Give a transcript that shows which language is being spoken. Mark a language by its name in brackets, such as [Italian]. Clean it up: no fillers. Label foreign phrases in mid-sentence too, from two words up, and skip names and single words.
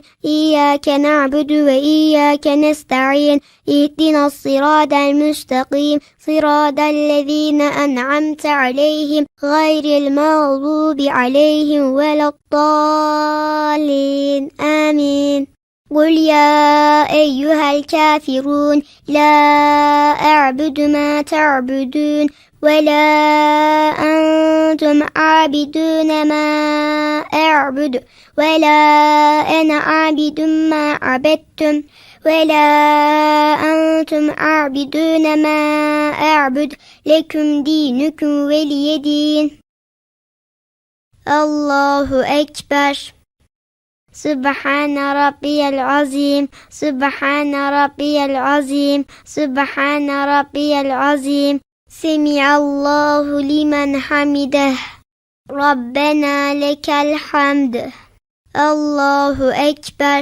[Arabic] إياك نعبد وإياك نستعين. اهدنا الصراط المستقيم صراط الذين أنعمت عليهم. غير المغضوب عليهم ولا الضالين. Amin. قل يا أيها الكافرون لا أعبد ما تعبدون ولا أنتم عابدون ما أعبد ولا أنا عابد ما عبدتم ولا أنتم عابدون ما أعبد لكم دينكم ولي دين. الله أكبر. سبحان ربي العظيم سبحان ربي العظيم سبحان ربي العظيم. سمع الله لمن حمده. ربنا لك الحمد. الله أكبر.